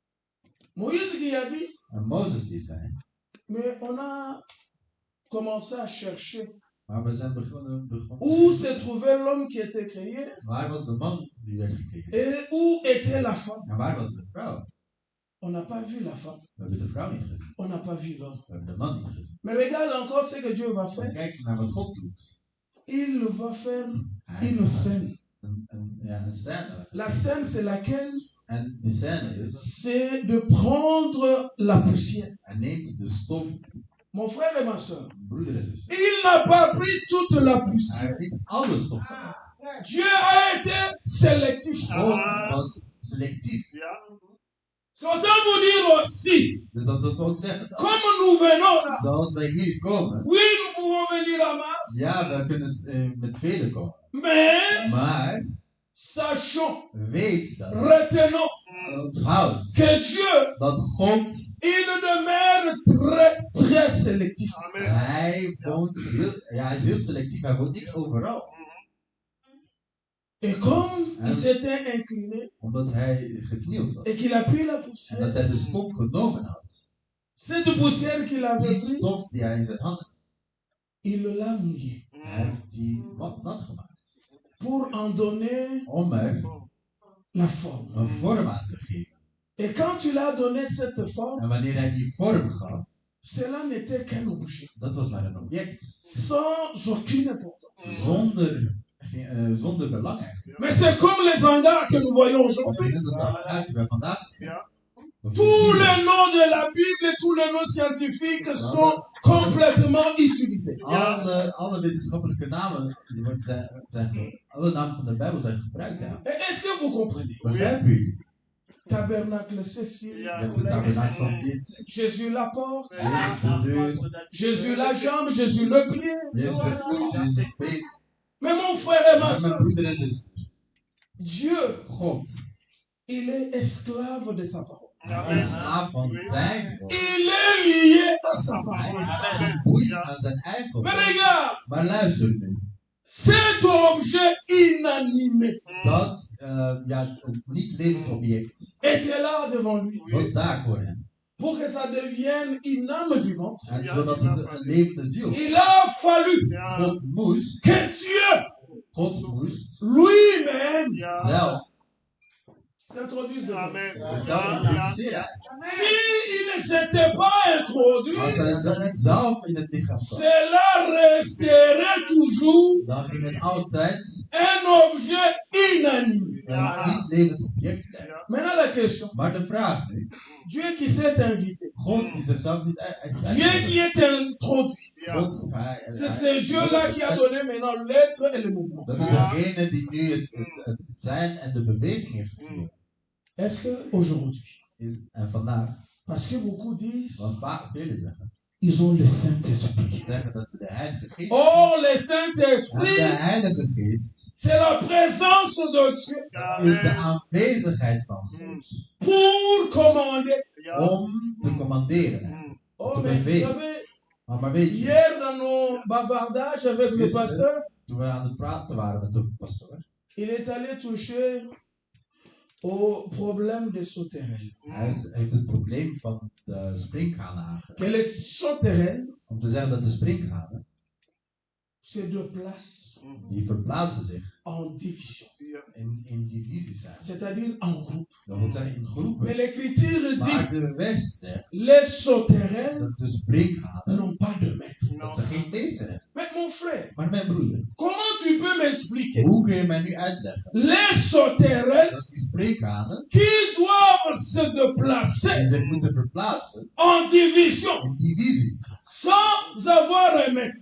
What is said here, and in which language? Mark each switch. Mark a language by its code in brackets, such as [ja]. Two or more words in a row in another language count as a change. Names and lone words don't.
[fr] Moïse qui a dit, [nl] En Mozes die zei, [fr] mais on a commencé à chercher [nl] maar we zijn begonnen. [fr] où se trouvait l'homme qui était créé [nl] Waar was de man die werd gecreëerd? [fr] et où était la femme. [nl] En waar was de vrouw? [fr] On n'a pas vu la femme, [nl] We hebben de vrouw niet gezien. [fr] on n'a pas vu l'homme. [nl] We hebben de man niet gezien. [fr] Mais regarde encore ce que Dieu va [nl] En [fr] faire. [nl] kijk naar wat God doet. [fr] Il va faire [nl] Hij [fr] une [nl] gaat [fr] scène. [nl] een scène. [fr] La scène, c'est laquelle? [nl] En die scène is, [fr] C'est de prendre la poussière. [nl] hij neemt de stof, [fr] Mon frère et ma soeur, [nl] broeder en zus. [fr] il n'a pas pris toute la [nl] Hij [fr] poussière. [nl] heeft niet alle stof genomen. [fr] Dieu a été sélectif. [nl] God was selectief. [fr] C'est autant vous dire aussi, [nl] Dus dat wil ook zeggen, dat [fr] comme nous venons là, [nl] zoals wij hier komen, [fr] oui, nous pouvons venir à masse, [nl] ja, we kunnen met velen komen. [fr] mais [nl] Maar [fr] sachons, [nl] weet dat, [fr] retenons [nl] onthoud, [fr] que Dieu, [nl] dat God, [fr] il demeure très, très sélectif. [nl] hij woont heel, ja, hij is heel selectief, hij woont niet overal. [fr] Et comme il [nl] En [fr] s'était incliné [nl] omdat hij geknield was. [fr] et qu'il a pris la [nl] En dat [fr] poussière, [nl] hij de stof genomen had. [fr] cette poussière qu'il avait [nl] Die [fr] prise, [nl] stof die hij in zijn handen had. [fr] il l'a mouillée [nl] Hij heeft die nat gemaakt. [fr] pour en donner [nl] Om er [fr] la forme. [nl] een vorm aan te geven. [fr] Et quand il a donné cette forme, [nl] En wanneer hij die vorm gaf, [fr] cela n'était qu'un objet, [nl] dat was maar een object. [fr] sans aucune importance. [nl] Zonder belang eigenlijk. [fr] Mais c'est comme les hangars que nous voyons [nl] Dat [fr] aujourd'hui. [nl] is net als de hangaars die wij vandaag zien. Of [fr] Tous [nl] die- [fr] les noms de la Bible et tous les noms scientifiques sont complètement utilisés. [nl] Alle wetenschappelijke namen, alle namen van de Bijbel zijn gebruikt. Ja. [fr] Et est-ce que vous comprenez? [nl] Begrijpen jullie? [fr] Tabernacle Cécile, [nl] Je hebt de tabernakel van dit, [fr] Jésus la porte, [nl] Jezus de deur, [fr] Jésus la jambe, Jésus le pied. [nl] Jezus de voet, Jezus de peet. [fr] Mais mon frère et ma [nl] Maar mijn [fr] soeur, [nl] broeder en zus, [fr] Dieu, [nl] God, [fr] il est esclave de sa parole. [nl] hij is slaaf van zijn woord. [fr] Il est lié à sa [nl] Hij [fr] parole. [nl] is geboeid aan zijn eigen [fr] Mais [nl] woord. [fr] regarde, [nl] Maar luister nu, [fr] cet objet inanimé [nl] dat het niet levend object [fr] était là devant lui [nl] was daar voor hem. [fr] pour que ça devienne une âme vivante. [nl] En zodat het een levende ziel was. [fr] Il a fallu que [nl] God moest [fr] lui-même [nl] zelf [fr] s'introduise dedans. [nl] zichzelf introduceren. [fr] S'il ne s'était pas introduit, [nl] Als hij niet zelf in het lichaam kwam, [fr] cela resterait toujours [nl] dan ging het altijd [fr] un objet inanimé. [nl] een niet levend object blijven. [fr] Maintenant la question, [nl] Maar de vraag nu, [fr] Dieu qui s'est invité, [nl] God die zichzelf niet [fr] Dieu qui est introduit, [nl] God, [fr] c'est Dieu-là qui a donné maintenant l'être et le mouvement. [nl] dat is degene die nu het zijn en de beweging heeft gegeven. [fr] Est-ce que aujourd'hui, [nl] En vandaag, [fr] parce que beaucoup disent, [nl] want velen zeggen, [fr] ils ont le Saint-Esprit. [nl] zeggen dat ze de Heilige Geest [fr] Oh, le [nl] en de [fr] Saint-Esprit, [nl] Heilige Geest [fr] c'est la présence de Dieu [nl] is de aanwezigheid van God [fr] pour commander. [nl] om te commanderen. [fr] Oh, mais vous savez, [nl] Maar weet je, [fr] hier dans nos bavardages avec le pasteur, [nl] toen we aan het praten waren met de pastoor, [fr] il est allé toucher au problème des sauterelles. [nl] hij heeft het probleem van de sprinkhanen aangeraakt. [fr] Que les sauterelles, [nl] Om te zeggen dat de sprinkhanen, [fr] c'est deux places [nl] die verplaatsen zich [fr] en division, [nl] in divisies zijn. [fr] c'est-à-dire en groupe. [nl] Dat wil zeggen in [fr] Mais [nl] groepen. [fr] l'Écriture [nl] Maar [fr] dit, [nl] de vers zegt [fr] les sauterelles [nl] dat de sprinkhanen, [fr] n'ont pas de maître. [nl] dat ze geen meester hebben. [fr] Mais mon frère, [nl] Maar mijn broeder, [fr] comment tu peux m'expliquer [nl] hoe kun je mij nu uitleggen [fr] les sauterelles [nl] dat die sprinkhanen, [fr] qui doivent se [nl] die [fr] déplacer [nl] zich moeten verplaatsen [fr] en division [nl] in divisies, [fr] sans avoir un maître?